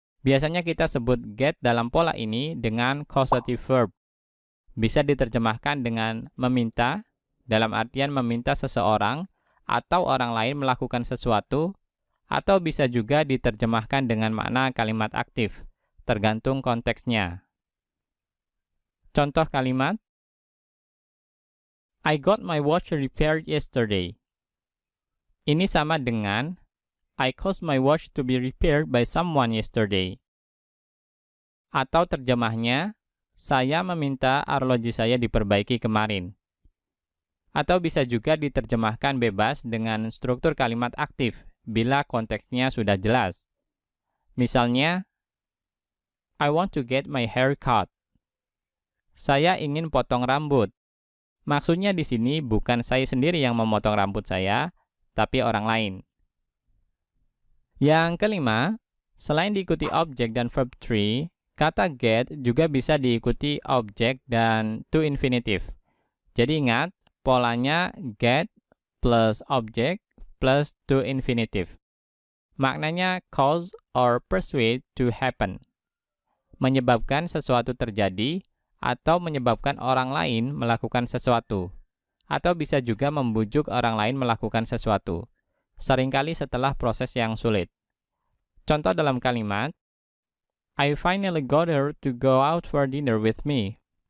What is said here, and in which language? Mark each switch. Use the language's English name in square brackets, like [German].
[Indonesian] Biasanya kita sebut get dalam pola ini dengan causative verb. Bisa diterjemahkan dengan meminta, dalam artian meminta seseorang atau orang lain melakukan sesuatu, atau bisa juga diterjemahkan dengan makna kalimat aktif, tergantung konteksnya. Contoh kalimat, [English] I got my watch repaired yesterday. [Indonesian] Ini sama dengan [English] I caused my watch to be repaired by someone yesterday. [Indonesian] Atau terjemahnya, saya meminta arloji saya diperbaiki kemarin. Atau bisa juga diterjemahkan bebas dengan struktur kalimat aktif bila konteksnya sudah jelas. [English] Misalnya, I want to get my hair cut. [Indonesian] Saya ingin potong rambut. Maksudnya di sini bukan saya sendiri yang memotong rambut saya, tapi orang lain. Yang kelima, selain diikuti objek dan verb 3, kata get juga bisa diikuti objek dan to infinitive. Jadi ingat, polanya get plus objek plus to infinitive. [English] Maknanya cause or persuade to happen. [Indonesian] Menyebabkan sesuatu terjadi atau menyebabkan orang lain melakukan sesuatu. Atau bisa juga membujuk orang lain melakukan sesuatu. Seringkali setelah proses yang sulit. Contoh dalam kalimat, [English] I finally got her to go out for dinner with me.